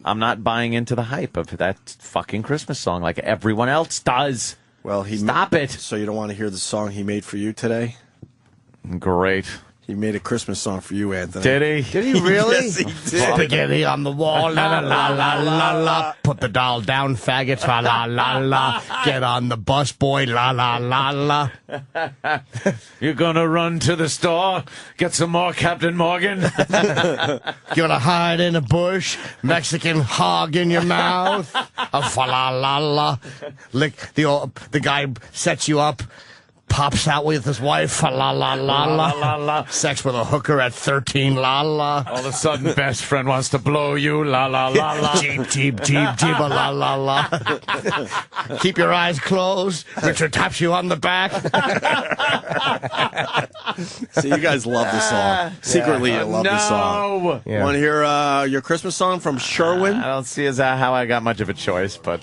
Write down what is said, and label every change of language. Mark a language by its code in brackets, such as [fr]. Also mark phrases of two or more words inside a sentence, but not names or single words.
[en] I'm not buying into the hype of that fucking Christmas song like everyone else does. Well, stop it. So you don't want to hear the song he made for you today? Great. He made a Christmas song for you, Anthony. Did he? Did he really? Yes, he did. Spaghetti on the wall, la la la la la la. Put the doll down, faggots, la la la la. Get on the bus, boy, la la la la. You're gonna run to the store, get some more Captain Morgan. Gonna hide in a bush, Mexican hog in your mouth. Fa la la la. Lick the guy sets you up. Pops out with his wife, la la la la la la. Sex with a hooker at 13, la la. All of a sudden, best friend wants to blow you, la la la la. Jeep, jeep, jeep, jeep, la la la. Keep your eyes closed. Richard taps you on the back. See, you guys love the song. Secretly, you love the song. Yeah. Want to hear your Christmas song from Sherwin? I don't see as how I got much of a choice, but